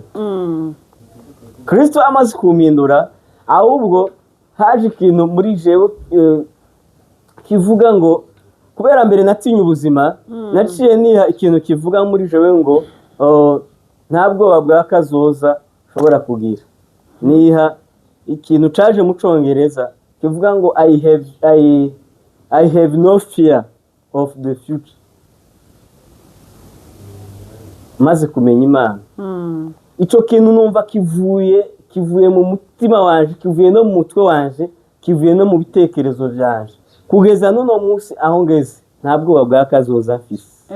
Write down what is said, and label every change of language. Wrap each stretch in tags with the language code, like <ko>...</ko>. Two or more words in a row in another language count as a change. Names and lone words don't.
<rn>Kristo amaze kumpindura, ahubwo haje ikintu muri jewe kivuga ngo kubera mbere natinye ubuzima, naciye niha ikintu kivuga muri jewe ngo nta bwoba bwa kazoza ushobora kugira. Niha ikintu caje mu Congereza kivuga ngo</rn> <en>I have no fear of the future.</en> <rn>Maze kumenya Imana, ico kintu numva kivuye mu mutima wanje, kivuye no mu mutwe wanje, kivuye no mu bitekerezo byanje. Kugeza n'uno munsi aho ngeze, nta bwoba bwa kazoza mfise.</rn>